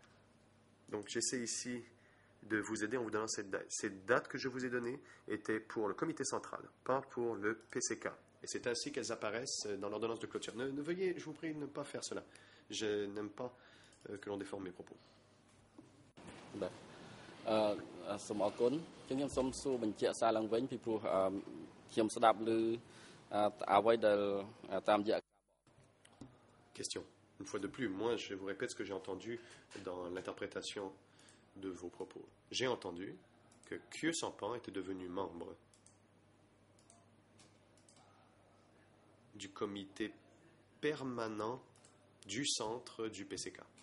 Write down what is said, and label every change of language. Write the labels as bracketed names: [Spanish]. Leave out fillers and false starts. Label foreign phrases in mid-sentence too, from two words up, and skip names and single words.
[French] Donc, j'essaie ici de vous aider en vous donnant cette date. Ces dates que je vous ai données étaient pour le comité central, pas pour le PCK. Et c'est ainsi qu'elles apparaissent dans l'ordonnance de clôture. Ne veuillez, je vous prie, ne pas faire cela. Je n'aime pas que l'on déforme mes propos. [Khmer] សូមអរគុណខ្ញុំសូមសួរបញ្ជាក់សារឡើងវិញពីព្រោះខ្ញុំស្ដាប់ឮអ្វីដែលតាមរយៈ [French] Question. Une fois de plus, moi je vous répète ce que j'ai entendu dans l'interprétation de vos propos. J'ai entendu que Khieu Sampan était devenu membre du comité permanent du centre du PCK.